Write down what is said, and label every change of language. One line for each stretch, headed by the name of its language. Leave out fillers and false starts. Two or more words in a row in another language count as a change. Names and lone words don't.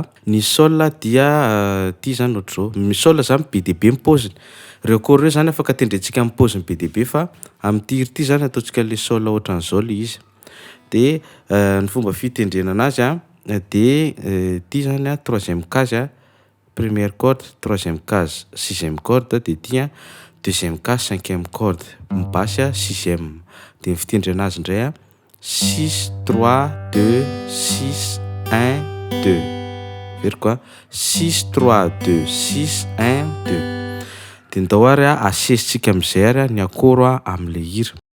Malagasy: Ny sol dia ty zany ohatr'izao. Ny sol zany be dia be ny paoziny. Reo akora reo zany afaka tendrentsika amin'ny paoziny be dia be fa amin'ity ry ty zany ataontsika le sol ohatran'izao le izy. De ny fomba fitendrena anazy de ty zany
French: troisième case, première corde, troisième case, sixième corde de ty deuxième case, cinquième corde,
Malagasy: ny
French: basse sixième.
Malagasy: De ny fitendrena azy indray 6 3 2 6 1 2. Veriko 6 3 2 6 1 2. De ndao ary asesitsika amin'izay ary ny akora amin'le hira.